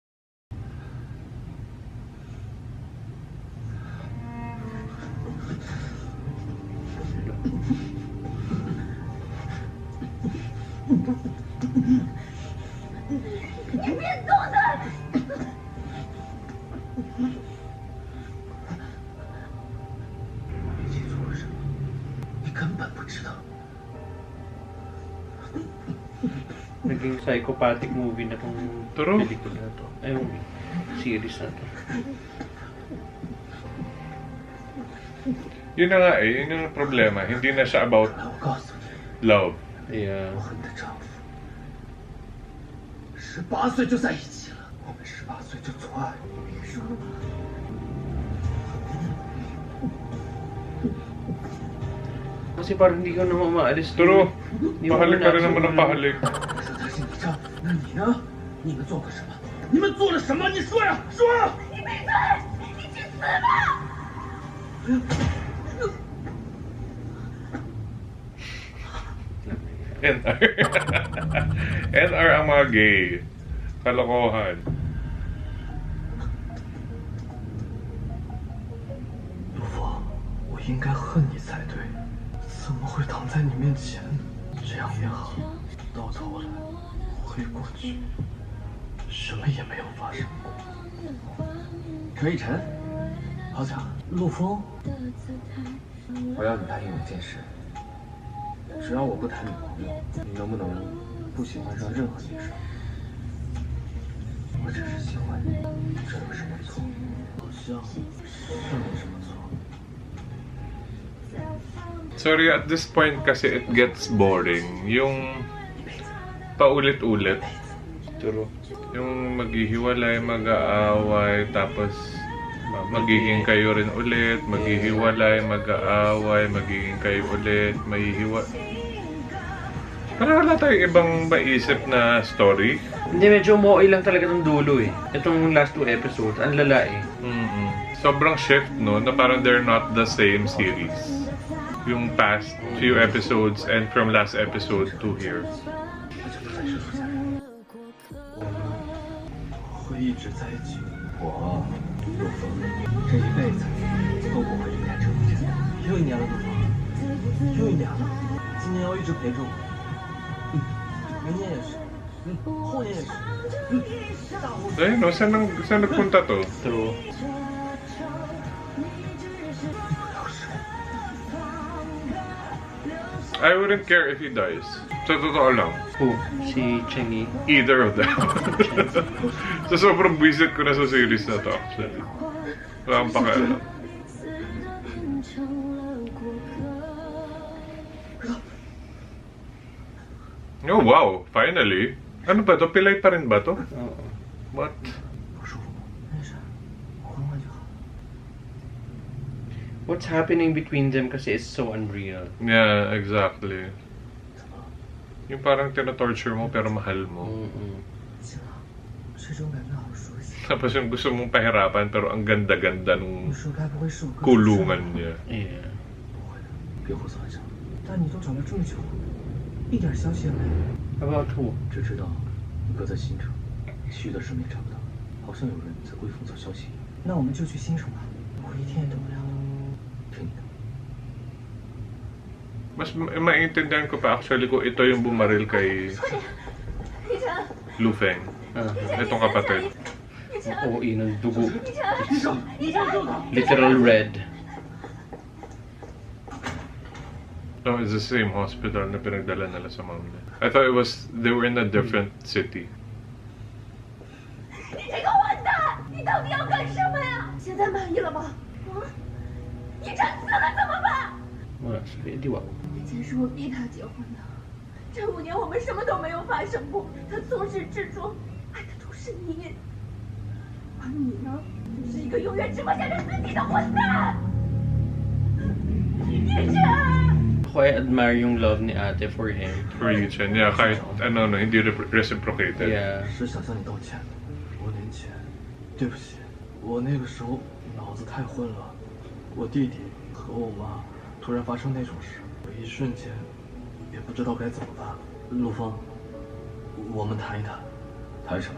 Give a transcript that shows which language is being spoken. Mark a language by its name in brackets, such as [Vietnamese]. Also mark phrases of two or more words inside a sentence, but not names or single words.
[Chinese] 你别动他！我们一起做过什么？你根本不知道。 [Filipino] Naging [English] psychopathic movie [Filipino] na tong [English] True. [Filipino] pelikula na to. Ay, yung series na to. Yun na nga eh, yun yung problema. Hindi na siya about [Chinese] 来，我告诉你， [Filipino] love. [English] Yeah. [Chinese] 我和你的丈夫18岁就在一起了，我们18岁就做爱。别说了吧， [Filipino] Kasi parang hindi ka naman maalis. [English] True. [Filipino] Hindi mo Pahalik ka rin naman ng nasunod. pahalik. [Chinese] 你说他是你丈夫，那你呢？你们做过什么？你们做了什么？你说呀，说！你闭嘴！你去死吧！ [Filipino] NR. NR ang mga gay. Kalokohan. [Chinese] 陆枫，我应该恨你才对，怎么会躺在你面前？这样也好，到头来回过去，什么也没有发生过。陈以晨，好巧，陆枫，我要你答应我一件事，只要我不谈女朋友，你能不能不喜欢上任何女生？我只是喜欢你，这有什么错？好像是没什么错。 [English] Sorry, at this point kasi it gets boring. [Filipino] Yung paulit-ulit. [English] True. [Filipino] Yung maghihiwalay, mag-aaway, tapos magiging kayo rin ulit, maghihiwalay, mag-aaway, magiging kayo ulit, mahihiwa. Parang wala tayong ibang maisip na story. Hindi, medyo moe lang talaga itong dulo eh. Itong [English] last 2 episodes, [Filipino] ang lala eh. Sobrang shift, no? Na parang [English] they're not the same series. Yung past few episodes and from last episode to here. [Chinese] 那就不再是苏家人。我们会一直在一起。我，陆枫，这一辈子都不会离开这个家。又一年了，陆枫，又一年了。今年要一直陪着我。明年也是，后年也是。 [Filipino] Eh, no? Saan nagpunta to? [English] True. [Chinese] 不要是。 [English] I wouldn't care if he dies. [Filipino] Sa totoo lang. [English] Who? Si Chengi. Either of them. So, [Filipino] sobrang visit ko na sa series na to, actually. Wala akong pakialam. Oh, wow! Finally! Ano ba to? Pilay pa rin ba to? Oo. [English] What? [Chinese] 不舒服吗？没事，缓缓就好。 [English] What's happening between them kasi is so unreal. Yeah, exactly. [Chinese] 怎么了？ [Filipino] Yung parang tina-torture mo pero mahal mo. [Chinese] 行了，这种感觉好熟悉。 [Filipino] Tapos yung gusto mong pahirapan pero ang ganda-ganda [Chinese] 你 [Filipino] nung [Chinese] 说该不会是我哥 [Filipino] kulungan niya. [English] Yeah. [Chinese] 不会的，别胡思乱想。但你都找了这么久，一点消息也没有。 [English] About who? [Chinese] 只知道你哥在新城，其余的事没找不到，好像有人在归风找消息。那我们就去新城吧，我一天也等不了了。听你的。 [Filipino] Mas maintindihan ko pa actually kung ito yung bumaril kay [Chinese] 李晨， [Filipino] Lu Feng. Itong kapatid. [Chinese] 李晨， [Filipino] OE ng dugo. [Chinese] 李晨，李晨， [English] Literal red. No, it's the same hospital [Filipino] na pinagdala nila sa mom niya. [English] I thought it was, they were in a different city. [Chinese] 你这个混蛋，你到底要干什么呀？现在满意了吗？啊？一晨死了怎么办？ [Filipino] Wala, sorry, di ba? [Chinese] 以前是我逼他结婚的，这5年我们什么都没有发生过，他从始至终爱的都是你，而你呢，就是一个永远只会想着自己的混蛋。一晨。 [Filipino] Ako ay admire yung love ni ate [English] for him. For Yichen. Yeah, [Filipino] kahit ano, no, hindi reciprocated. [English] Yeah. [Chinese] 是想向你道歉。多年前，对不起，我那个时候脑子太混了。我弟弟和我妈突然发生那种事，我一瞬间也不知道该怎么办。陆枫，我们谈一谈。谈什么？